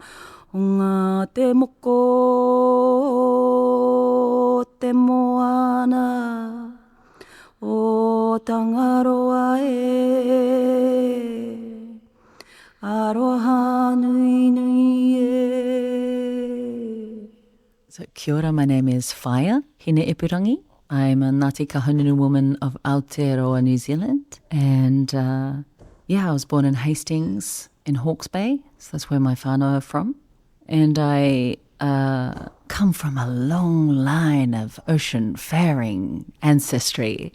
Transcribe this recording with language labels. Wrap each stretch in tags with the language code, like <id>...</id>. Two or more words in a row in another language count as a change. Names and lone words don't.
<mi>O ngā te moko o te moana o Tangaroa e. Aroha nui nui e. So, kia ora,</mi> <en>my name is Whaia, Hine Ipurangi. I'm a Ngāti Kahungunu woman of Aotearoa, New Zealand. And I was born in Hastings in Hawke's Bay. So that's where my whānau are from. And I come from a long line of ocean-faring ancestry.</en>